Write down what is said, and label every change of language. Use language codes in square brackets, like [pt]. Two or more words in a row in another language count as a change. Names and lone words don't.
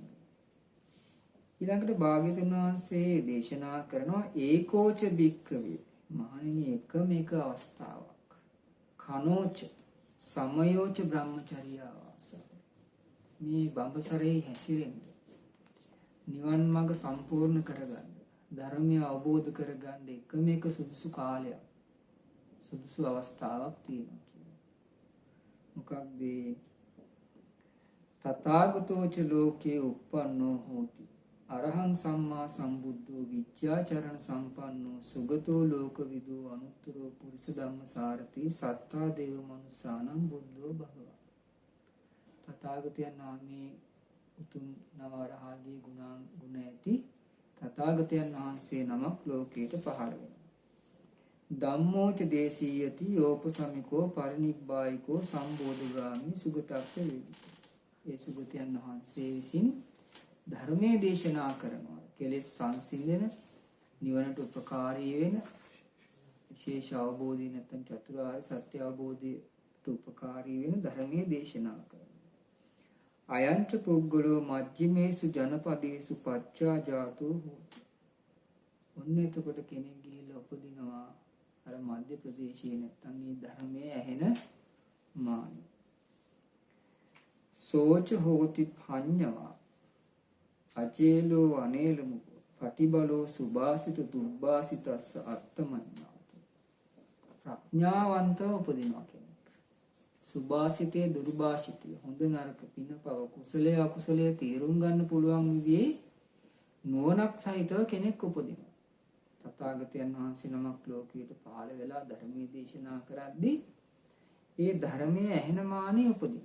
[si] ඊළඟට භාග්‍යවතුන් වහන්සේ දේශනා කරනවා [pi] ඒකෝච භික්ඛවේ [si] මහණෙනි එකම එක අවස්ථාවක් [pi] කනෝච සමයෝච [si] බ්‍රහ්මචර්යාවාස මේ බඹසරේ හැසිරෙන්න, නිවන් මඟ සම්පූර්ණ කරගන්න, ධර්මය අවබෝධ කරගන්න එකම එක සුදුසු කාලයක්, සුදුසු අවස්ථාවක් තියෙනවා කියන්නේ. [pi] මොකක්ද? තථාගතෝච ලෝකේ uppannෝ hoti අරහං සම්මා සම්බුද්ධෝ විච්ඡාචරණ සම්පන්නෝ සුගතෝ ලෝකවිදෝ අනුත්තරෝ පුරිස ධම්මසාරති සත්තා දේව මනුස්සානම් බුද්ධෝ භගවා. [si] තථාගතයන් නාමේ උතුම් නවරහදී ගුණ ඇති තථාගතයන් වහන්සේ නමක් ලෝකයට පහළ වෙනවා. [pi] ධම්මෝච දේශීයති යෝපසමිකෝ පරිනිබ්බායිකෝ සම්බෝධගාමි සුගතක්ඛ වේදිතෝ. [si] ඒ සුගතයන් වහන්සේ විසින් ධර්මයේ දේශනා කරනවා. කෙලෙස් සංසිඳන, නිවනට උපකාරී වෙන, විශේෂ අවබෝධය නැත්නම් චතුරාර්ය සත්‍ය අවබෝධයට උපකාරී වෙන ධර්මයේ දේශනා කරනවා. [pi] අයංච පුග්ගලෝ මජ්ක්‍ධිමේසු ජනපදේසු පච්චාජාතෝ හෝති. [si] ඔන්න එතකොට කෙනෙක් ගිහිල්ලා උපදිනවා අර මධ්‍ය ප්‍රදේශයේ නැත්නම් මේ ධර්මයේ ඇහෙන මානෙ. [pi] සෝච හෝති පඤ්ඤවා අචේලෝ අනේලමුකෝ පටිබලෝ සුභාසිත දුබ්බාසිතස්ස අත්තමඤ්ඤාත. [si] ප්‍රඥාවන්තව උපදිනවා කෙනෙක්. සුභාසිතේ දුර්භාසිතේ හොඳ නරක පින පව කුසලයේ අකුසලයේ තීරුම් ගන්න පුළුවන් විදිහේ නුවණක් සහිතව කෙනෙක් උපදිනවා. තථාගතයන් වහන්සේ නමක් ලෝකයට පහළ වෙලා ධර්මයේ දේශනා කරද්දී ඒ ධර්මයේ ඇහෙන මානෙ උපදිනවා.